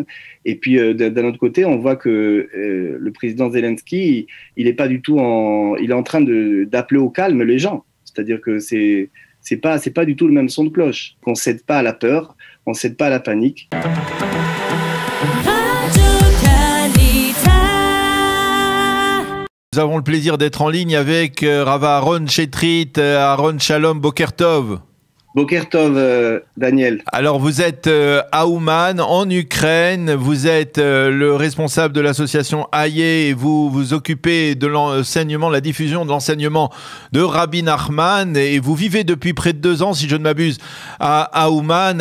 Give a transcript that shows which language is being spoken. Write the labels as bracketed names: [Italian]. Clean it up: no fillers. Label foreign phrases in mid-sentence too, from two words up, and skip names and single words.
[French] Et puis, d'un autre côté, on voit que le président Zelensky, il est pas du tout il est en train d'appeler au calme les gens. C'est-à-dire que c'est pas du tout le même son de cloche. On cède pas à la peur, on cède pas à la panique. Nous avons le plaisir d'être en ligne avec Rav Aaron Chetrit, Aaron [Hebrew] שלום, בוקר טוב. בוקר טוב, Daniel. [French] Alors vous êtes à Ouman, en Ukraine, vous êtes le responsable de l'association Aye et vous vous occupez de l'enseignement, la diffusion de l'enseignement de Rabbi Nachman et vous vivez depuis près de 2 ans, si je ne m'abuse, à Ouman.